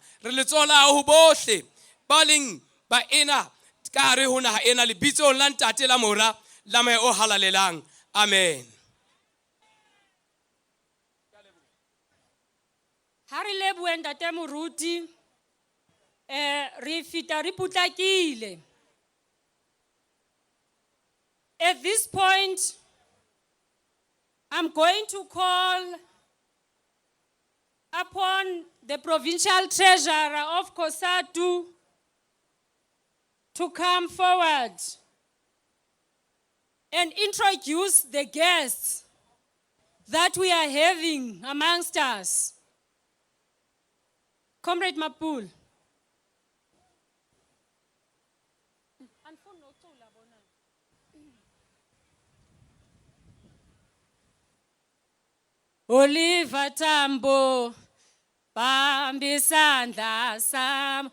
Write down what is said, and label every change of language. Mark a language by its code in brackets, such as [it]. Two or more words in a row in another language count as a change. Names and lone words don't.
[st] Re letsoho la hao ho bohle ba leng ba ena ka hare ho naha ena lebitsong la ntate la mora la mae o halalelang. Amen. Ha re lebohe Ntate Moruti. Re fita re putlakile. [en] At this point, I'm going to call upon the provincial treasurer of COSATU to come forward and introduce the guests that we are having amongst us. Comrade Mapul. Oliver Tambo, Bambi Sandla Sam.